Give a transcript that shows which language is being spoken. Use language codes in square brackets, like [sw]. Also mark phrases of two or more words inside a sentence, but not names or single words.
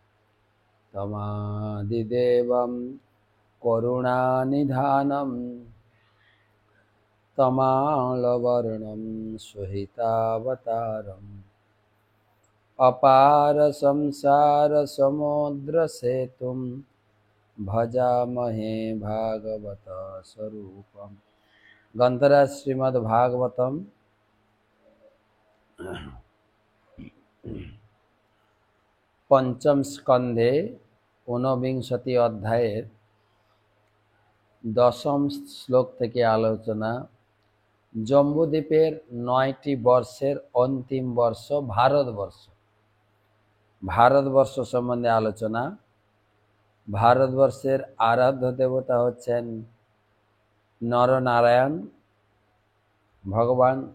[sa] तमादिदेवं करुणानिधानं तमालवर्णं सुहितावतारम् अपार संसार समुद्र सेतुं भजामहे भागवत स्वरूपम्। ग्रंथराज श्रीमद् भागवतम पंचम स्कंधे ऊनविंशति अध्याय दशम श्लोक [bn] থেকে আলোচনা। জম্বুদ্বীপের ৯টি বর্ষের অন্তিম বর্ষ ভারতবর্ষ। ভারতবর্ষ সম্বন্ধে আলোচনা। ভারতবর্ষের আরাধ্য দেবতা হচ্ছেন নরনারায়ণ ভগবান।